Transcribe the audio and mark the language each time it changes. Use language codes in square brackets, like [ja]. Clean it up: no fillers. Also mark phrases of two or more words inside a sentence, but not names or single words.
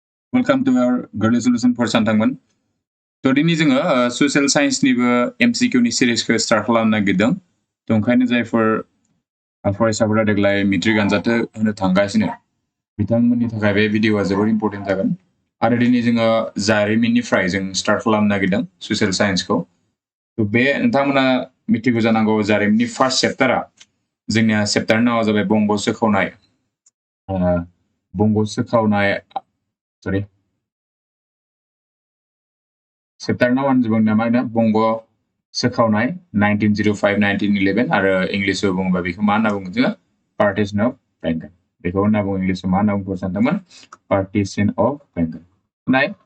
[en] Welcome to our Girl Solution for Santangman. [brx] So दिनै जोङो [en] social science [brx] निबो MCQ नि सिरिसखौ स्टार्ट खालामनो नागिरदों। थ' ओंखायनो जायफोर फरायसाफोरा देग्लाय मेट्रिक आनजाद होनो थांगासिनो बिथांमोननि थाखाय बे भिडिअआ जोबोर इम्पोर्टेन्ट जागोन। आरो दिनै जोङो जारिमिननिफ्राय जों स्टार्ट खालामनो नागिरदों [en] social science- [brx] खौ। थ' बे नोंथांमोना मिथिगौ जानांगौ जारिमिननि फार्स्ट चेप्टारा जोंनिया चेप्टारनि नामा जाबाय बंग सोखावनाय। बंग सोखावनाय sorry चेप्टार नावानो जों मा होनो बंग सोखावनाय 1905-1911 आरो इंलिशआव बुङोबा बेखौ मा होनना बुङो जोङो [en] partition of Bengal [brx] बेखौ होनना बुङो इंलिशआव मा होनना बुङो सानदोंमोन [en] partition of Bengal [brx] नाय